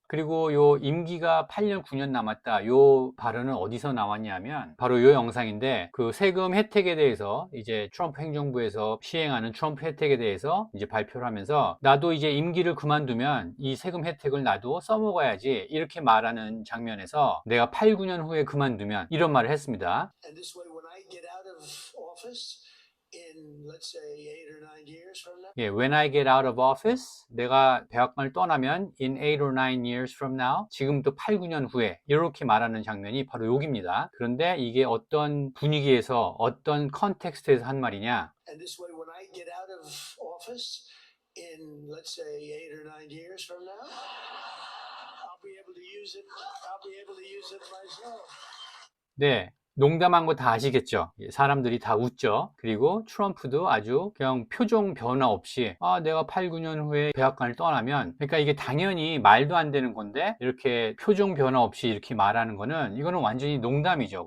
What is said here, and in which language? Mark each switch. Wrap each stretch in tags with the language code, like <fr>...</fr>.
<ko>그리고 요 임기가 8년 9년 남았다, 요 발언은 어디서 나왔냐면 바로 요 영상인데, 그 세금 혜택에 대해서 이제 트럼프 행정부에서 시행하는 트럼프 혜택에 대해서 이제 발표를 하면서, 나도 이제 임기를 그만두면 이 세금 혜택을 나도 써먹어야지, 이렇게 말하는 장면에서 내가 8, 9년 후에 그만두면, 이런 말을 했습니다.</ko> <en>And this way, when I get out of office, in let's say 8 or 9 years from now. When I get out of office,</en> <ko>내가 대학원을 떠나면</ko> <en>in 8 or 9 years from now,</en> <ko>지금부터 8, 9년 후에, 이렇게 말하는 장면이 바로 여기입니다. 그런데 이게 어떤 분위기에서 어떤 컨텍스트에서 한 말이냐?</ko> <en>And this way, when I get out of office in let's say 8 or 9 years from now, I'll be able to use it. I'll be able to use it myself.</en> <ko>네, 농담한 거 다 아시겠죠? 사람들이 다 웃죠. 그리고 트럼프도 아주 그냥 표정 변화 없이, 내가 8, 9년 후에 백악관을 떠나면, 그러니까 이게 당연히 말도 안 되는 건데 이렇게 표정 변화 없이 이렇게 말하는 거는, 이거는 완전히 농담이죠.</ko>